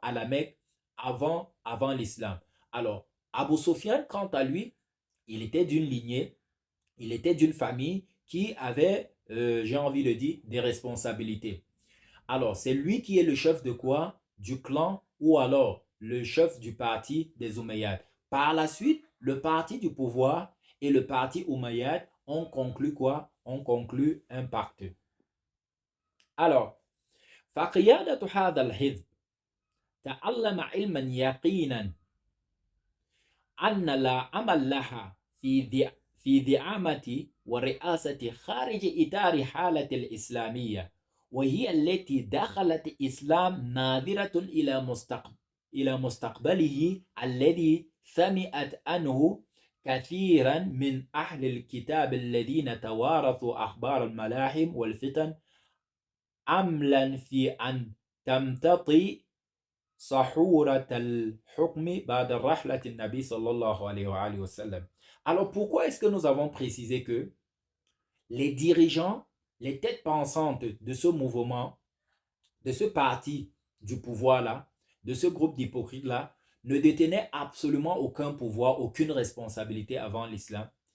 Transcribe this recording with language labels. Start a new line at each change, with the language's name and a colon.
French: À la Mecque avant l'islam. Alors, Abu Sufyan, quant à lui, il était d'une lignée, il était d'une famille qui avait, j'ai envie de dire, des responsabilités. Alors, c'est lui qui est le chef de quoi? Du clan ou alors le chef du parti des Umayyads. Par la suite, le parti du pouvoir et le parti Umayyad ont conclu quoi? Ont conclu un pacte.
Arabic: Alors, فقيادة هذا الحزب تعلم علما يقينا أن لا عمل لها في ذعامة ورئاسة خارج إطار حالة الإسلامية، وهي التي دخلت الإسلام ناظرة إلى مستقبله الذي سمعت عنه كثيرا من أهل الكتاب الذين توارثوا أخبار الملاحم والفتن عملا في أن تمتطي صحورة الحكم بعد رحلة النبي صلى الله عليه وآله وسلم.
French: Alors pourquoi est-ce que nous avons précisé que les dirigeants, les têtes pensantes de ce mouvement, de ce parti du pouvoir-là, de ce groupe d'hypocrites-là, ne détenaient absolument aucun pouvoir, aucune responsabilité avant l'islam?